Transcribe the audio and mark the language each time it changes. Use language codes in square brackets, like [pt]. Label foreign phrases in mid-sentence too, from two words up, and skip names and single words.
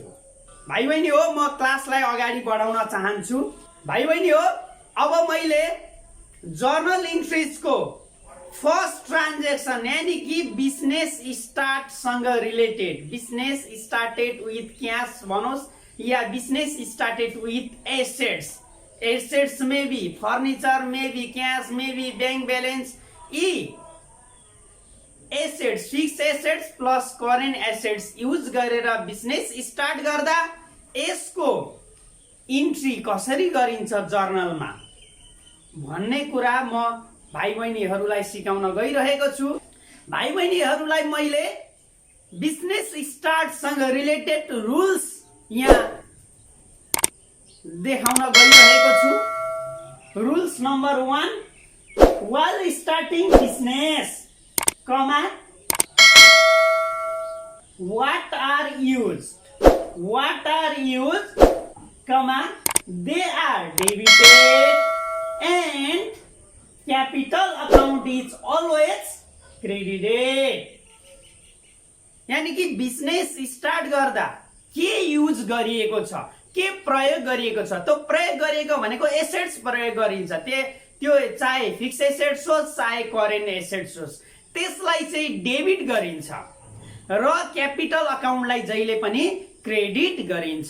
[ne] भाइ बहिनी हो, म क्लासलाई अगाडि बढाउन चाहन्छु। भाइ बहिनी हो, अब मैले जर्नल इन्ट्रीजको [en] first transaction [ne] यानी कि [en] business start [ne] सँग रिलेटेड, [en] business started with cash [ne] भनोस् या [en] business started with assets, [hi] एसेट्स में भी फर्निचर में भी कैश में भी बैंक बैलेंस, [ne] यी [en] assets fixed assets plus current assets use [ne] गरेर [en] business start [ne] गर्दा यसको इन्ट्री कसरी गरिन्छ जर्नलमा भन्ने कुरा म भाइ बहिनीहरूलाई सिकाउन गइरहेको छु। भाइ बहिनीहरूलाई मैले [en] business start [ne] सँग [en] related rules [ne] यहाँ देखाउन गइरहेको छु। [en] rules number 1, while starting business, what are used, they are debited and capital account is always credited। [ne] यानी कि [en] business start [ne] गर्दा के युज गरिएको छ, के प्रयोग गरिएको छ, त्यो प्रयोग गरिएको भनेको एसेट्स प्रयोग गरिन्छ। त्यो चाहे [en] fixed assets [ne] होस् चाहे [en] current assets [ne] होस्, त्यसलाई चाहिँ डेबिट गरिन्छ र [en] capital account [ne] जहिले पनि क्रेडिट गरिन्छ।